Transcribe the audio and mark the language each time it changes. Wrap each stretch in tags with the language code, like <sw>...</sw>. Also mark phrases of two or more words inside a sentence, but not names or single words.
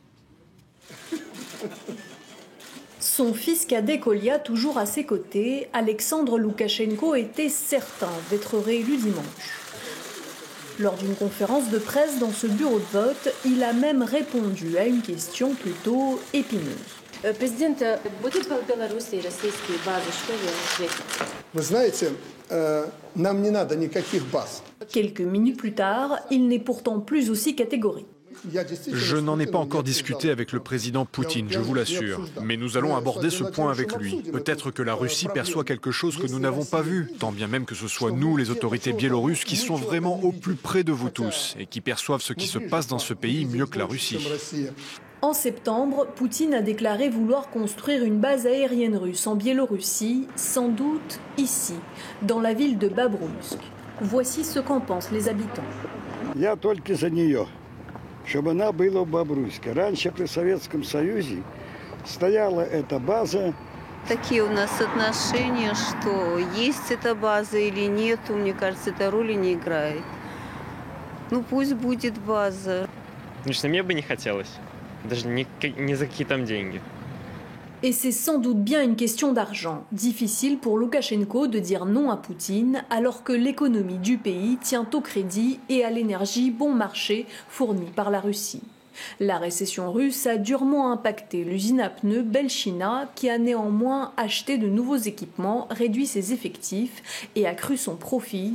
<fr>Son fils cadet Kolia, toujours à ses côtés, Alexandre Loukachenko était certain d'être réélu dimanche. Lors d'une conférence de presse dans ce bureau de vote, il a même répondu à une question plutôt épineuse.</fr> <ru>Президент, будет в Беларуси российские базы? Что вы ответите? Вы знаете, нам не надо никаких баз.</ru> <fr>Quelques minutes plus tard, il n'est pourtant plus aussi catégorique. Je n'en ai pas encore discuté avec le président Poutine, je vous l'assure. Mais nous allons aborder ce point avec lui. Peut-être que la Russie perçoit quelque chose que nous n'avons pas vu, tant bien même que ce soit nous, les autorités biélorusses, qui sont vraiment au plus près de vous tous et qui perçoivent ce qui se passe dans ce pays mieux que la Russie. En septembre, Poutine a déclaré vouloir construire une base aérienne russe en Biélorussie, sans doute ici, dans la ville de Babrouïsk. Voici ce qu'en pensent les habitants.</fr> <ru>Чтобы она была в Бобруйске. Раньше при Советском Союзе стояла эта база. Такие у нас отношения, что есть эта база или нет, мне кажется, эта роли не играет. Ну пусть будет база. Лично мне бы не хотелось, даже не за какие там деньги.</ru> <fr>Et c'est sans doute bien une question d'argent. Difficile pour Loukachenko de dire non à Poutine alors que l'économie du pays tient au crédit et à l'énergie bon marché fournie par la Russie. La récession russe a durement impacté l'usine à pneus Belchina qui a néanmoins acheté de nouveaux équipements, réduit ses effectifs et accru son profit.</fr>